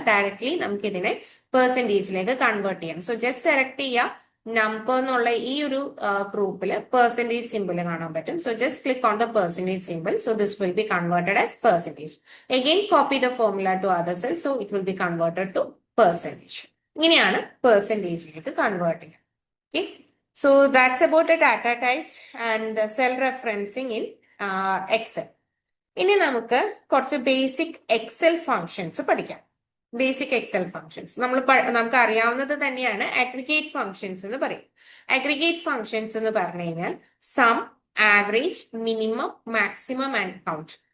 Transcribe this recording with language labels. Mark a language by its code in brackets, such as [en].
[ml] Directly നമുക്ക് ഇതിനെ പെർസെൻറ്റേജിലേക്ക് convert ചെയ്യാം. സോ ജസ്റ്റ് സെലക്ട് ചെയ്യുക നമ്പർ എന്നുള്ള ഈ ഒരു ഗ്രൂപ്പിൽ പെർസെൻറ്റേജ് സിമ്പിൾ കാണാൻ പറ്റും. [en] So just click on the percentage simple. So this will be converted as percentage. Again copy the formula to other cell. So it will be converted to percentage. [ml] ഇങ്ങനെയാണ് പെർസെൻറ്റേജിലേക്ക് convert ചെയ്യുക. [en] Okay, so that's about the data types and cell referencing in Excel. [ml] ഇനി നമുക്ക് കുറച്ച് basic Excel functions പഠിക്കാം. Basic Excel functions നമുക്ക് അറിയാവുന്നത് തന്നെയാണ് aggregate functions എന്ന് പറയും. അഗ്രിഗേറ്റ് ഫങ്ഷൻസ് എന്ന് പറഞ്ഞു കഴിഞ്ഞാൽ some, average, minimum, maximum and count.